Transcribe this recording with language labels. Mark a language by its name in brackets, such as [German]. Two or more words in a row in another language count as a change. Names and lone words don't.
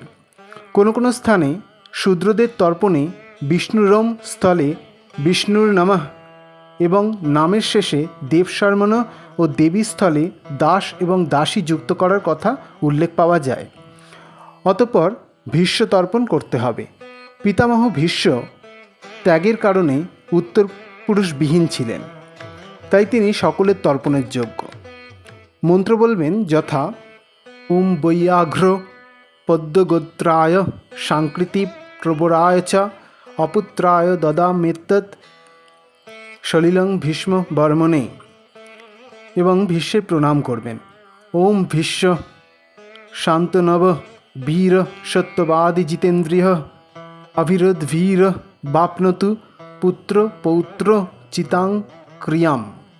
[Bangla] কোনো কোনো স্থানে শূদ্রদের তর্পণে বিষ্ণুরম স্থলে বিষ্ণুর নমঃ এবং নামের শেষে দেব শর্মণ ও দেবী স্থলে দাস এবং দাসী যুক্ত করার কথা উল্লেখ পাওয়া যায়। অতঃপর ভীষ্ম তর্পণ করতে হবে। পিতামহ ভীষ্ম ত্যাগের কারণে উত্তর পুরুষবিহীন ছিলেন, তাই তিনি সকলের তর্পণের যোগ্য। মন্ত্র বলবেন যথা [Sanskrit] ওম বৈয়াঘ্র পদ্মগোত্রায় সাংকৃতি প্রবরায় চ অপুত্রায় দদামেতৎ সলিলং ভীষ্ম বর্মণে [Bangla] এবং ভীষ্মের প্রণাম করবেন। [Sanskrit] ওম ভীষ্ম শান্তনব বীর সত্যবাদী জিতেন্দ্রিয় অভিরোধভীর বাপ্নতু পুত্র পৌত্র চিতাং ক্রিয়াম।